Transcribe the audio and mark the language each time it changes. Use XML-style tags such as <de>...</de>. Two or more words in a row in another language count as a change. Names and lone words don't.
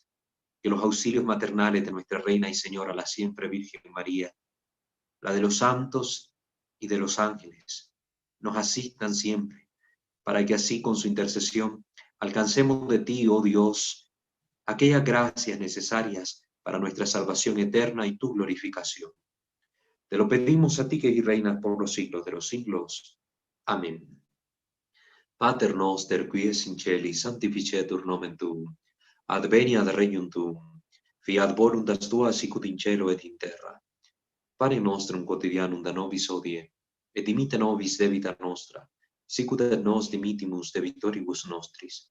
<es>Que los auxilios maternales de nuestra Reina y Señora, la siempre Virgen María, la de los santos y de los ángeles, nos asistan siempre, para que así con su intercesión alcancemos de ti, oh Dios, aquellas gracias necesarias para nuestra salvación eterna y tu glorificación. Te lo pedimos a ti que reinas por los siglos de los siglos. Amén.</es> <la>Pater noster, qui es in celi, sanctificetur nomen tuum. Adveniat regnum tuum. Fiat voluntas tua sicut in cielo et in terra. Pane nostrum quotidianum da nobis hodie, et dimitte nobis debita nostra, sicut et nos dimittimus debitoribus nostris.</la>